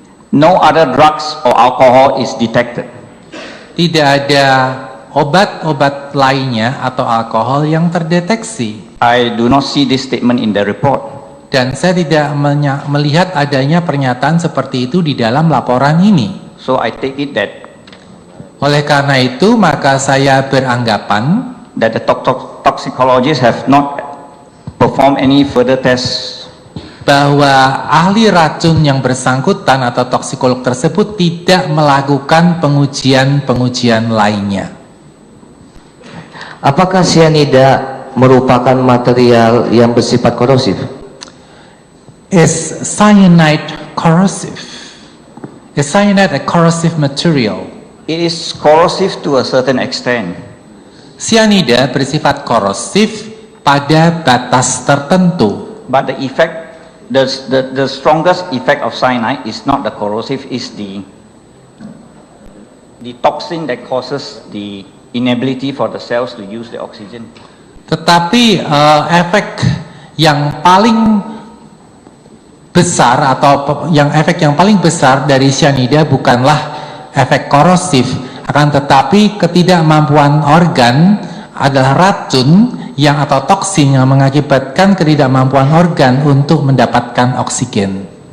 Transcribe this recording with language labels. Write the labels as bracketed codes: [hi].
[en] no other drugs or alcohol is detected. [id] tidak ada obat-obat lainnya atau alkohol yang terdeteksi. [en] I do not see this statement in the report. [id] Dan saya tidak melihat adanya pernyataan seperti itu di dalam laporan ini. [en] So I take it that [id] Oleh karena itu, maka saya beranggapan [en] the toxicologists have not performed any further tests [id] bahwa ahli racun yang bersangkutan atau toksikolog tersebut tidak melakukan pengujian-pengujian lainnya. Apakah cyanida merupakan material yang bersifat korosif? [en] Is cyanide corrosive? Is cyanide a corrosive material? It is corrosive to a certain extent. [id] Cyanida bersifat korosif pada batas tertentu. [en] But the effect, the strongest effect of cyanide is not the corrosive, is the toxin that causes the inability for the cells to use the oxygen. [id] Tetapi efek yang paling besar atau efek yang paling besar dari cyanida bukanlah efek korosif, akan tetapi ketidakmampuan organ adalah racun yang atau toksin yang mengakibatkan ketidakmampuan organ untuk mendapatkan oksigen.